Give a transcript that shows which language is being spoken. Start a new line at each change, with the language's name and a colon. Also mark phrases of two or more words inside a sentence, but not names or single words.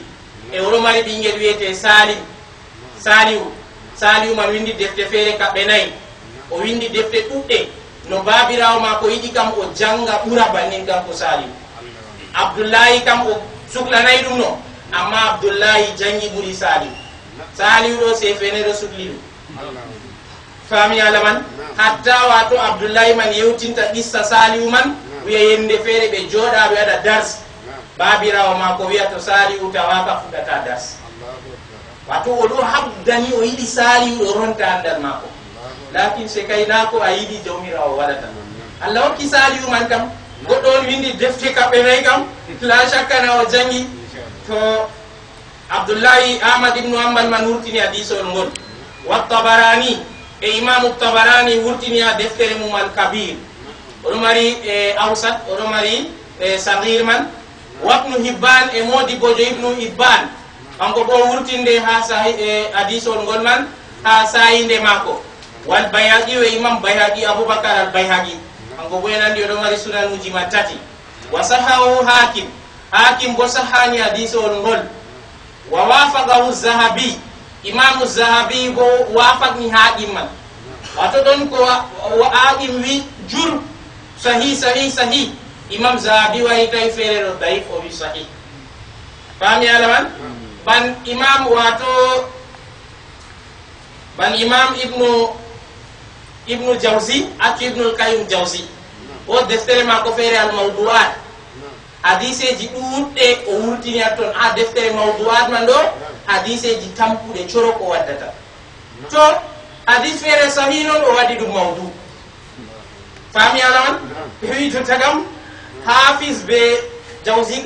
Fula: E oɗo mari ɓinguel wiyete Salihu man windi defte feere kaɓɓe 4, o windi defte ɗuɗɗe no babirawo mako yiɗi kam o janga ɓura bannin kanko Salihu. Abdullahi kam o suklanayi ɗum no, amma Abdullahi jangi ɓuri Salihu ɗo se fene ɗo sukli ɗum. Fami alaman hatta wato Abdullahi man yewtinta qissa Salihu man wiya yende feere ɓe jooɗa ɓe waɗa dars babirawo mako wiya to Saliou tawaka fuɗata dars wato o ɗo habdani o yiɗi Saliou ɗo ronta andal mako lakin se kay na ko a yiɗi jawmirawo waɗata Allah hokki Saliou man kam goɗɗo on windi defte kaɓɓe nayi kam la chakkana o jangi to Abdullahi Ahmad ibn Hanbal man wurtini hadisol ngol wa Tabarani e Imam Tabarani wurtini ha deftere mum al-Kabir oɗo mari awsat oɗo mari sagir man wa Ibn Hibban e modi bojo Ibn Hibban hanko bo wurtinde ha hadisol ngol man ha sayinde mako wal Bayhaqi e Imam Bayhaqi Abubakar al-Bayhaqi hanko bo enandi oɗo mari sunanuji man tati
Arabic: وصححه
Fula: Hakim bo sahani hadisol ngol
Arabic: ووافقه
Fula: Zahabi Imam Zahabi bo wafaqni Hakim man wato don ko Hakim wi jur sahih Imam Zahabi wa tay fere daif o wi sahih fami alaman ban Imam Ibnu Jawzi ak Ibnu al-Qayyim Jawzi o deftere ma ko fere al-mawdu'at hadiseji ɗuɗɗe o wurtini ton ha deftere mawdu'at man ɗo hadiseji tampuɗe coro ko waddata to hadis feere sahih non o waɗi ɗum mawdu fami alaman ɓe wi to tagam Hafiz be Jawzi